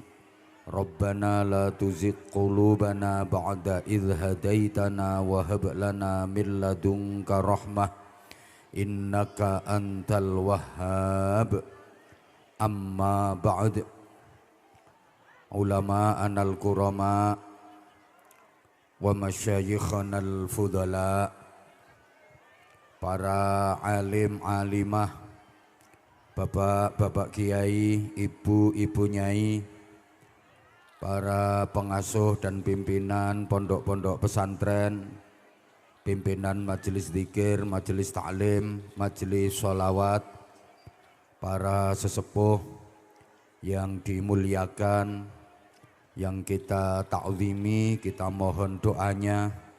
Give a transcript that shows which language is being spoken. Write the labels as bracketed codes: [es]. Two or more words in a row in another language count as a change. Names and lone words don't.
[ar] ربنا لا تزغ قلوبنا بعد إذ هديتنا وهب لنا من لدنك رحمة إنك أنت الوهاب. أما بعد. علماؤنا الكرماء ومشايخنا الفضلاء, [id] para alim alimah, bapak-bapak kiai, ibu-ibu nyai, para pengasuh dan pimpinan pondok-pondok pesantren, pimpinan majelis zikir, majelis ta'lim, majelis sholawat, para sesepuh yang dimuliakan, yang kita ta'zimi, kita mohon doanya,